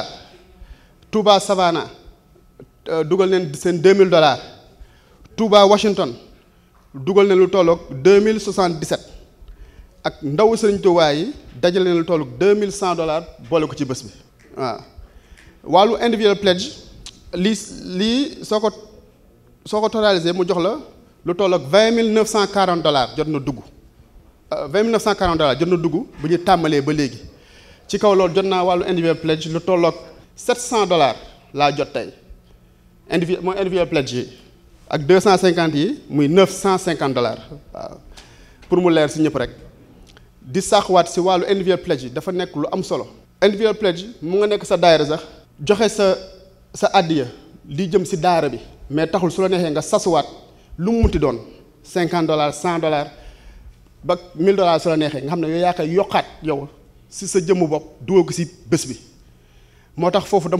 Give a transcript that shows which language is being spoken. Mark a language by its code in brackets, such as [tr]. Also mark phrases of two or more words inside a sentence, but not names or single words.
[wo] Touba Savannah dugal neen seen $2,000 Touba Washington dugal neen lu toll ak $2,077 ak ndaw Sëriñ Touba yi dajale neen lu toll ak $2,100 boole ko ci bés bi waaw wàllu [en] individual pledge [wo] lii soo ko totalisé mu jox la lu toll ak $20,940 jot na dugg $20,940 jot na dugg bu ñu tàmbalee ba léegi ci kaw loolu jot naa wàllu [en] individual pledge [wo] lu toll ak $700 laa jot tey mooy [en] individual pledge [wo] yi ak 250 yi muy $950 waaw pour mu leer si ñëpp rek di saxwaat si wàllu [en] individual pledge [wo] yi dafa nekk lu am solo [en] individual pledge [wo] mu nga nekk sa daayira sax joxe sa addiya li jëm si daara bi mais taxul su la neexee nga sasuwaat lu mu munti doon $50 $100 ba $1,000 su la neexee nga xam ne yow yaa koy yokkaat yow si sa jëmmu bopp dugal ko si bés bi moo tax foofu dama